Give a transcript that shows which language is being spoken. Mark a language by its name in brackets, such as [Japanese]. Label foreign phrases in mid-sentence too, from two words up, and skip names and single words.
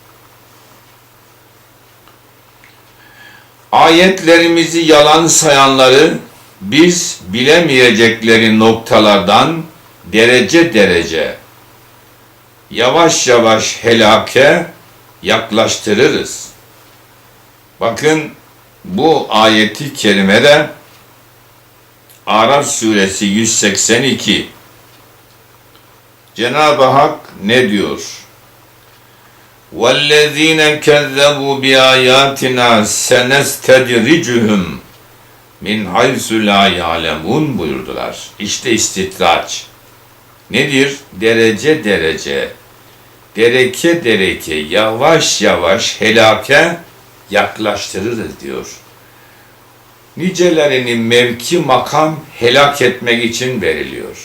[Turkish] Ayetlerimizi yalan sayanları biz bilemeyecekleri noktalardan derece derece, yavaş yavaş helake yaklaştırırız. Bakın bu ayeti kerimede Araf suresi 182. Cenab-ı Hak ne diyor? [Arabic] وَالَّذ۪ينَ كَذَّبُوا بِآيَاتِنَا سَنَسْتَدْرِجُهُمْ من حيث لا يعلمون buyurdular. [Turkish] İşte istitraç. Nedir? Derece derece, dereke dereke, yavaş yavaş helake yaklaştırırız diyor. Nicelerini mevki makam helak etmek için veriliyor.